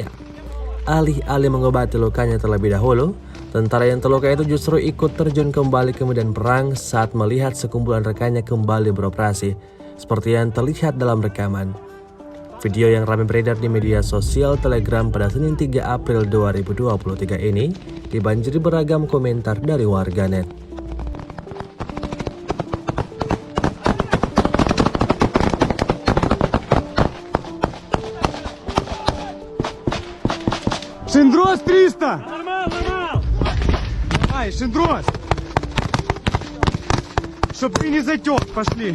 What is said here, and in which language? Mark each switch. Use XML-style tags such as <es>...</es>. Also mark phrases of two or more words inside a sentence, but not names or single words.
<id>Alih-alih mengobati lukanya terlebih dahulu, tentara yang terluka itu justru ikut terjun kembali ke medan perang saat melihat sekumpulan rekannya kembali beroperasi, seperti yang terlihat dalam rekaman. Video yang ramai beredar di media sosial Telegram pada Senin 3 April 2023 ini dibanjiri beragam komentar dari warganet.</id> <ru>Шиндрос 300! Нормал, нормал! Давай, Шиндрос! Чтоб ты не затек, пошли.</ru>